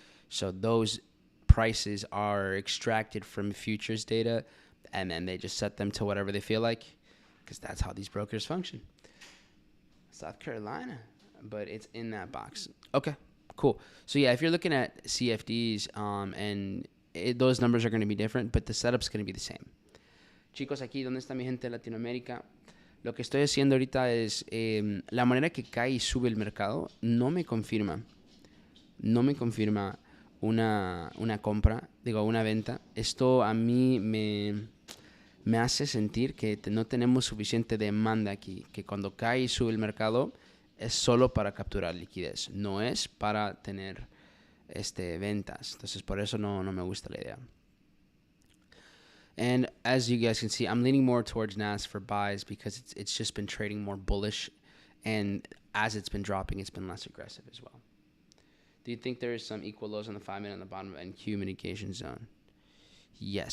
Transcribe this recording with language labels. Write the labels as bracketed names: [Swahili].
[English] So those prices are extracted from futures data, and then they just set them to whatever they feel like, because that's how these brokers function. South Carolina, but it's in that box. Okay, cool. So yeah, if you're looking at CFDs, those numbers are going to be different, but the setup's going to be the same. [Spanish] Chicos, aquí, ¿dónde está mi gente de Latinoamérica? Lo que estoy haciendo ahorita es, la manera que cae y sube el mercado no me confirma no me confirma una compra, digo, una venta. Esto a mí me hace sentir que no tenemos suficiente demanda aquí, que cuando cae y sube el mercado es solo para capturar liquidez, no es para tener ventas. Entonces por eso no me gusta la idea. [English] And as you guys can see, I'm leaning more towards NAS for buys because it's just been trading more bullish, and as it's been dropping, it's been less aggressive as well. Do you think there is some equal lows on the 5 minute on the bottom of NQ mitigation zone? Yes.